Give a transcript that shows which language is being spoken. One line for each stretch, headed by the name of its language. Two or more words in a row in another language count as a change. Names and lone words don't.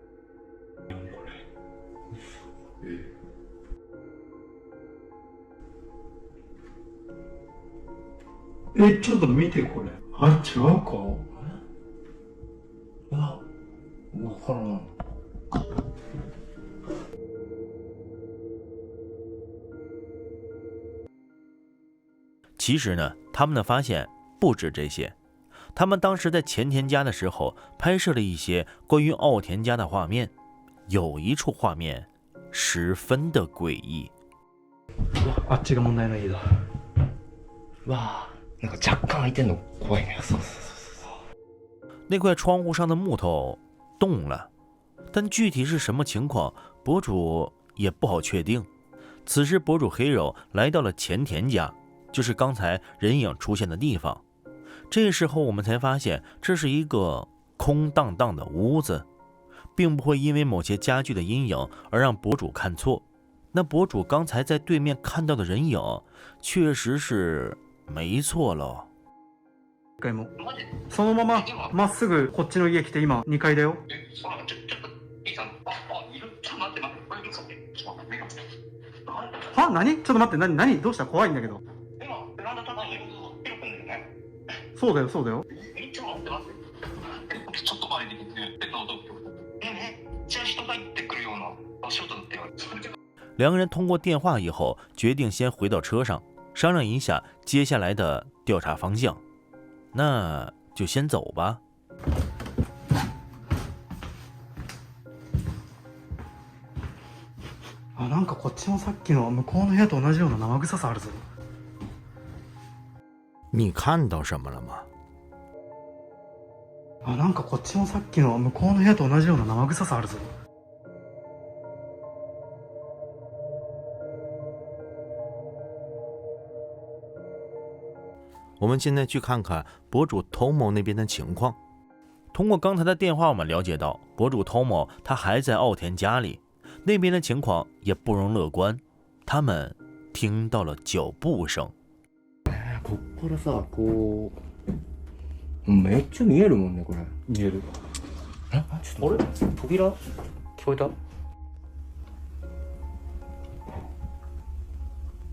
Japanese: ちょっと見てこれ。あ、違うか？いや、わからん。
Chinese: 其实呢，他们的发现不止这些。他们当时在前田家的时候，拍摄了一些关于奥田家的画面，有一处画面十分的诡异。
Japanese: あっちが問題の家だ。わあ、なんか若干開いてんの怖いね。そうそうそうそう。
Chinese: 那块窗户上的木头动了，但具体是什么情况，博主也不好确定。此时，博主黑肉来到了前田家，就是刚才人影出现的地方。这时候我们才发现，这是一个空荡荡的屋子，并不会因为某些家具的阴影而让博主看错。那博主刚才在对面看到的人影，确实是没错了。
Japanese: そのまままっすぐこっちの家来て今2階だよ。は？何？ちょっと待って、何？どうした？怖いんだけど。そうだよそうだよ。ちょっと前にめっちゃ人が入ってくるような場所だったよ。
Chinese: 2 个人通过电话以后，决定先回到车上，商量一下接下来的调查方向。那就先走吧。
Japanese: あ、なんかこっちのさっきの向こうの部屋と同じような生臭さあるぞ。
Chinese: 你看到什么了吗？
Japanese: あ、なんかこっちのさっきの向こうの部屋と同じような生臭さあるぞ。
Chinese: 我们现在去看看博主 Tomo 那边的情况。通过刚才的电话，我们了解到博主 Tomo 他还在奥田家里，那边的情况也不容乐观。他们听到了脚步声。
Japanese: こっからさ、こうめっちゃ見えるもんねこれ。見える。ちょっとあれ？扉聞こえた？